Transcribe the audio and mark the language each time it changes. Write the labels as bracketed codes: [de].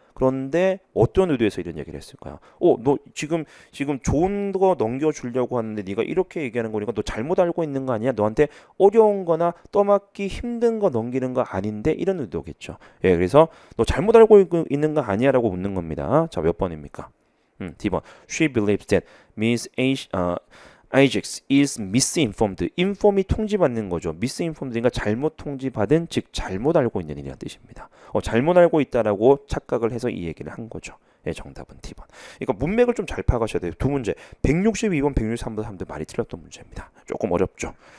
[ko] 그런데 어떤 의도에서 이런 얘기를 했을까요? 너 지금 좋은 거 넘겨주려고 하는데 네가 이렇게 얘기하는 거니까 너 잘못 알고 있는 거 아니야? 너한테 어려운 거나 떠맡기 힘든 거 넘기는 거 아닌데? 이런 의도겠죠. 예, 그래서 너 잘못 알고 있는 거 아니야? 라고 묻는 겁니다. 자, 몇 번입니까? D번. [en] She believes that Miss Ajax is misinformed. [ko] inform이 통지받는 거죠. misinformed니까 잘못 통지받은, 즉 잘못 알고 있는 일이라는 뜻입니다. 잘못 알고 있다라고 착각을 해서 이 얘기를 한 거죠. 예, 정답은 T번. 그러니까 문맥을 좀 잘 파악하셔야 돼요. 두 문제. 162번, 163번 많이 틀렸던 문제입니다. 조금 어렵죠.